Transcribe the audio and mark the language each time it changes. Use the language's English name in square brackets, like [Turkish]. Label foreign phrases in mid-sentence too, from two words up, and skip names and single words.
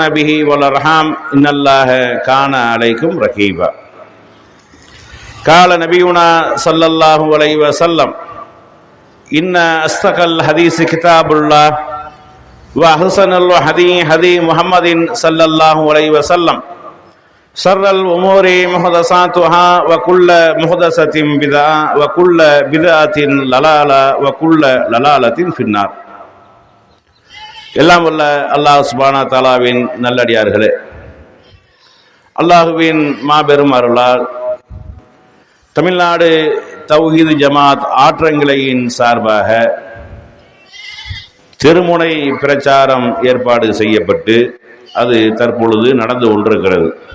[Arabic] به والأرحام إن الله كان عليكم رقيبا قال نبينا صلى الله عليه وسلم إن أصدق الحديث كتاب الله وأحسن الهدي هدي محمد صلى الله عليه وسلم شر الأمور محدثاتها وكل محدثة بدعة وكل بدعة ضلالة وكل ضلالة في النار. [Tamil] எல்லாம் வல்ல [Arabic] الله سبحانه وتعالى [Tamil] நல்லடியார்களே, அல்லாஹுவின் மாபெரும் அருளால் தமிழ்நாடு தௌஹீது ஜமாத் ஆற்றங்கிளையின் சார்பாக தெருமுனை பிரச்சாரம் ஏற்பாடு செய்யப்பட்டு அது தற்பொழுது நடந்து கொண்டிருக்கிறது.